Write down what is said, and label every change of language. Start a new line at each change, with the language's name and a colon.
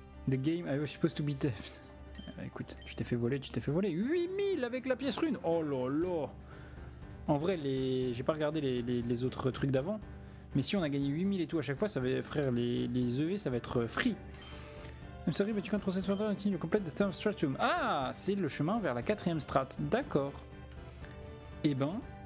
English: The game I was supposed to be deaf.
French: Écoute, tu t'es fait voler, 8000 avec la pièce rune. Oh là là. En vrai, j'ai pas regardé les autres trucs d'avant. Mais si on a gagné 8000 et tout à chaque fois, ça va, frère, les EV, ça va être free.
English: I'm sorry, but you can't process further until you complete the third stratum.
French: Ah, c'est le chemin vers la 4ème strat. D'accord. Eh ben...